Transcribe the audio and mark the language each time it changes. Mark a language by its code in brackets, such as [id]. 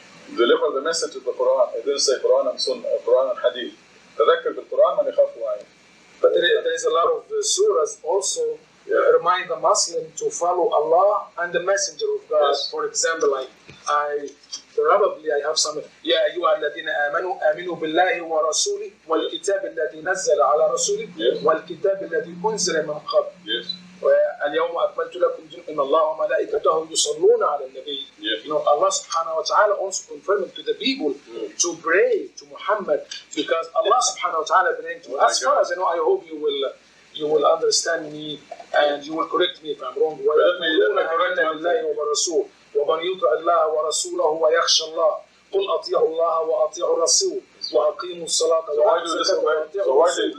[en] Deliver the message of the Quran. It didn't say Quran and Sunnah, Quran and Hadith. [ar] فَذَكِّرْ بِالْقُرْآنِ مَنْ يَخَافُ وَعِيدٍ. [en] But there is a lot of surahs also remind the Muslim to follow Allah and the Messenger of God. Yes. For example, like I have some. [ar] يا أيها الذين آمنوا آمنوا بالله ورسوله والكتاب الذي نزل على رسوله والكتاب الذي أنزل من قبل. اليوم أكملت لكم دينكم إن الله وملائكته يصلون على النبي. [en] You know, Allah subhanahu wa ta'ala also confirmed to the people to pray to Muhammad, because Allah subhanahu wa ta'ala praying to us. As far as I know, I hope you will understand me and you will correct me if I'm wrong. [ar] وَيَقُولُونَ آمَنَّا بِاللَّهِ وَبِرَسُولِهِ وَمَنْ يُطِعِ اللَّهَ وَرَسُولَهُ وَيَخْشَى اللَّهَ قُلْ أَطِيعُوا اللَّهَ وَأَطِيعُوا الرَّسُولَ وَأَقِيمُوا الصَّلَاةَ وَآتُوا الزَّكَاةَ وَأَطِيعُوا الرَّسُولَ.